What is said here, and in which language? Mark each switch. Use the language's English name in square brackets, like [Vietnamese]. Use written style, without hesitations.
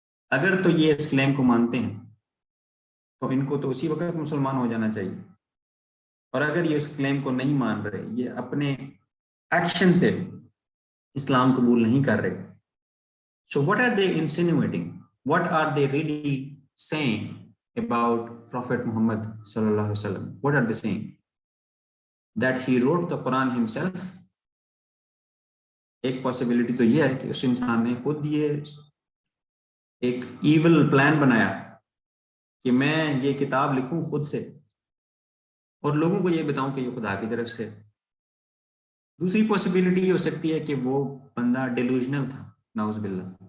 [Urdu] اگر تو یہ اس کلیم کو مانتے ہیں تو ان کو تو اسی وقت مسلمان ہو جانا چاہیے. اور اگر یہ اس کلیم کو نہیں مان رہے، یہ اپنے ایکشن سے اسلام قبول نہیں کر رہے، [English] so what are they insinuating? What are they really saying about Prophet Muhammad sallallahu alaihi wasallam? What are they saying? That he wrote the Quran himself? [Urdu] ایک پاسبلٹی تو یہ ہے کہ اس انسان نے خود یہ ایک ایول پلان بنایا کہ میں یہ کتاب لکھوں خود سے اور لوگوں کو یہ بتاؤں کہ یہ خدا کی طرف سے. دوسری پاسبلٹی یہ ہو سکتی ہے کہ وہ بندہ ڈیلوژنل تھا، نعوذ باللہ.